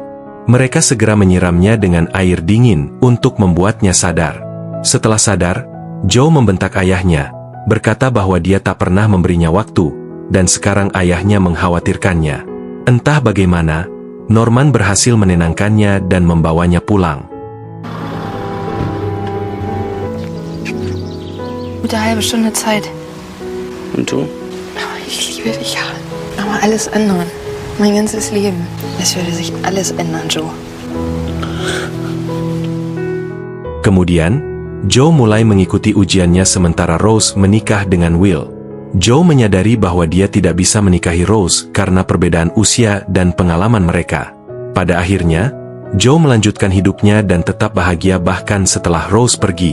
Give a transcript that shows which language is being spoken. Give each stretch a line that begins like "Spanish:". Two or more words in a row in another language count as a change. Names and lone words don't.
Indonesian: Mereka segera menyiramnya dengan air dingin untuk membuatnya sadar. Setelah sadar, Joe membentak ayahnya, berkata bahwa dia tak pernah memberinya waktu, dan sekarang ayahnya mengkhawatirkannya. Entah bagaimana, Norman berhasil menenangkannya dan membawanya pulang.
German: Gute halbe Stunde Zeit. Und du? Ich liebe dich, ja. Aber alles ändern. Mein ganzes Leben. Es würde sich alles ändern, Joe.
Indonesian: Kemudian, Joe mulai mengikuti ujiannya sementara Rose menikah dengan Will. Joe menyadari bahwa dia tidak bisa menikahi Rose karena perbedaan usia dan pengalaman mereka. Pada akhirnya, Joe melanjutkan hidupnya dan tetap bahagia bahkan setelah Rose pergi.